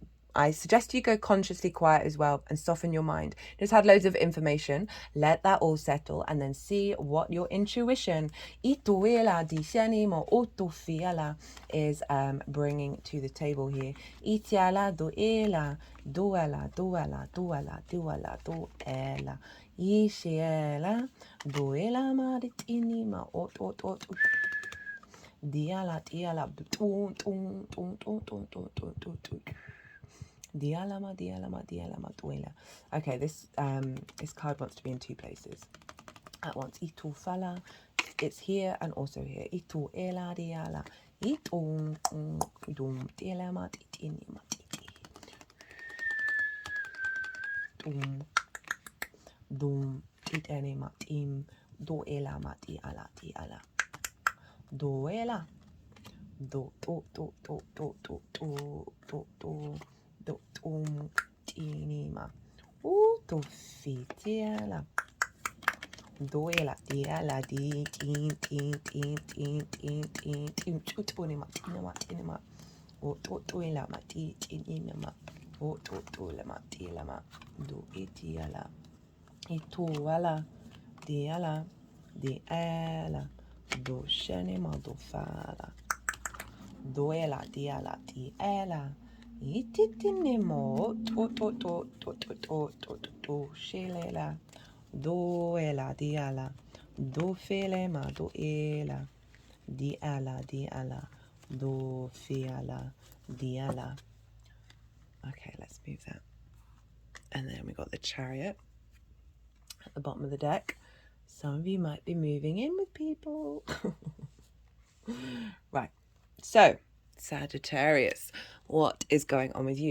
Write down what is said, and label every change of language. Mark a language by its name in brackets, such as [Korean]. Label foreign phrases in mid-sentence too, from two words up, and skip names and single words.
[English] I suggest you go consciously quiet as well and soften your mind. Just had loads of information. Let that all settle and then see what your intuition is bringing to the table here. Itiala duela, duela, duela, duela, duela, duela. Ishiela, duela maritini ma ot. Diala, diala, Dialama, dialama, dialama, duela. Okay, this card wants to be in two places at once. Itu fala, it's here and also here. Itu ela diala. Itu dum dialama titini matiti. Dum titani matim. Do ela mati ala diala. Do ela. Do tinima to fitiela doela diala di tin chutunima tinima o toela mati tinima o tola matilama do itiala ituala diala diala do shenima do fala doela diala diala ititinimo to shelela doela diala do felema do ela diala do fiala diala. Okay, let's move that. And then we got the Chariot at the bottom of the deck. Some of you might be moving in with people. Right, so Sagittarius, what is going on with you?